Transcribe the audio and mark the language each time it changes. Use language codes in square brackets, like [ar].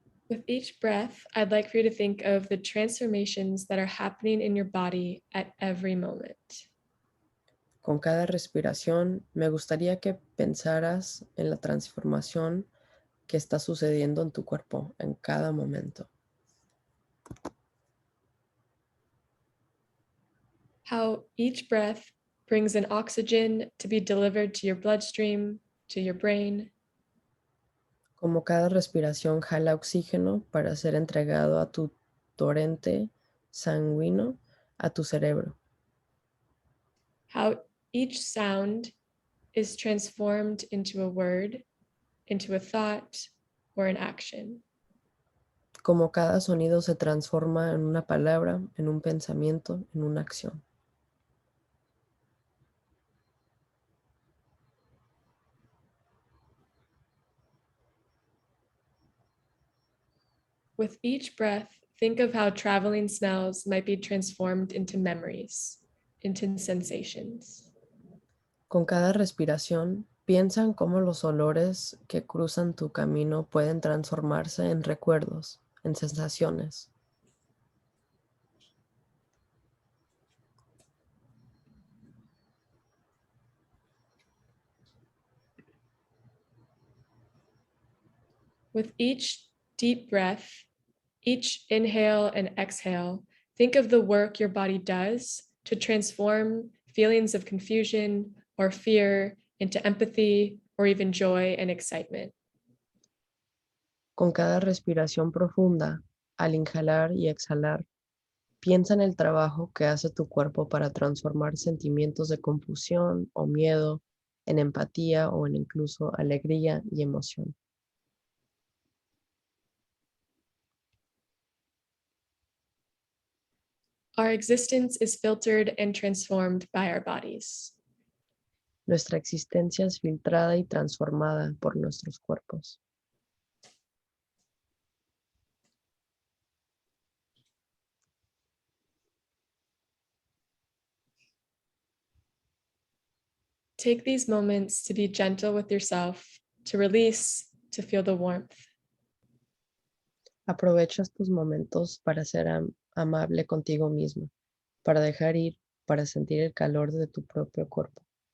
[en] With each breath, I'd like for you to think of the transformations that are happening in your body at every moment. [es] Con cada respiración, me gustaría que pensaras en la transformación que está sucediendo en tu cuerpo en cada momento. [en] How each breath brings in oxygen to be delivered to your bloodstream, to your brain. [es] Como cada respiración jala oxígeno para ser entregado a tu torrente sanguíneo, a tu cerebro. [en] How each sound is transformed into a word, into a thought, or an action. [es] Como cada sonido se transforma en una palabra, en un pensamiento, en una acción. [en] With each breath, think of how traveling smells might be transformed into memories, into sensations. [es] Con cada respiración, piensa en cómo los olores que cruzan tu camino pueden transformarse en recuerdos, en sensaciones. [en] With each deep breath, each inhale and exhale, think of the work your body does to transform feelings of confusion or fear into empathy or even joy and excitement. [es] Con cada respiración profunda, al inhalar y exhalar, piensa en el trabajo que hace tu cuerpo para transformar sentimientos de confusión o miedo en empatía o en incluso alegría y emoción. [en] Our existence is filtered and transformed by our bodies. [es] Nuestra existencia es filtrada y transformada por nuestros cuerpos. [en] Take these moments to be gentle with yourself, to release, to feel the warmth. [es] Aprovecha estos momentos para ser amable contigo mismo, para dejar ir, para sentir el calor de tu propio cuerpo.